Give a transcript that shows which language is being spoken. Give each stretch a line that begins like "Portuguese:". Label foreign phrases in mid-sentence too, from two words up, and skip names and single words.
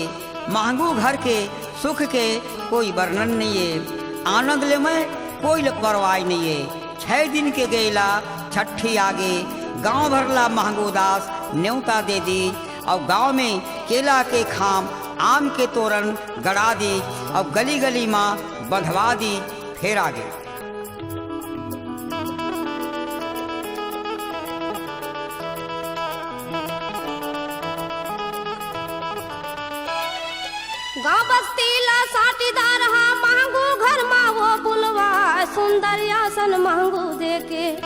Chhattisgarhi: महंगू घर के सुख के कोई वर्णन नहीं है, आनंद ले में कोई परवाह नहीं है। 6 दिन के गेला छठी आगे गांव भरला महंगू दास न्योता दे दी और गांव में केला के खाम आम के तोरण गड़ा दी और गली गली माँ बंधवा दी। फिर आगे गाँव बस्ती ला साटीदार हा महंगू घर मा वो बुलवा सुंदर आसन महंगू देके।